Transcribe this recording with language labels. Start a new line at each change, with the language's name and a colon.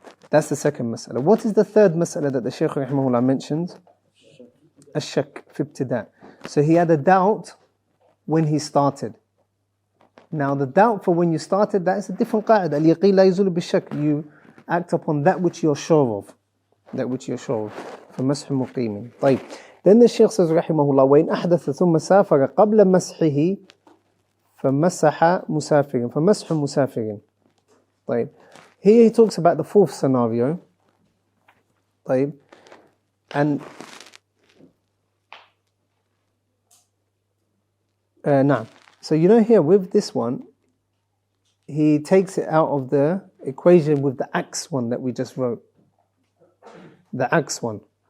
English: That's the second mas'ala. What is the third mas'ala that the Shaykh rahimahullah mentioned?
Arabic: Ash-shak fi ibtida'.
English: So he had a doubt when he started. Now the doubt for when you started, that is a different qa'id.
Arabic: Al-yaqeen la yazulu bi-shak.
English: You act upon that which you're sure of. That which you're sure of.
Arabic: فَمَسْحُ مُقِيمٍ. طيب.
English: Then the Shaykh says rahimahullah,
Arabic: وَإِنْ أَحْدَثَ ثُمَّ سَافَرَ قَبْلَ مَسْحِهِ فَمَسَحَ مُسَافِرٍ فَمَسْحُ مُسَافِرٍ. طيب.
English: Here he talks about the fourth scenario.
Arabic: طيب.
English: And now, so you know here with this one, he takes it out of the equation with the aks one that we just wrote. The aks one.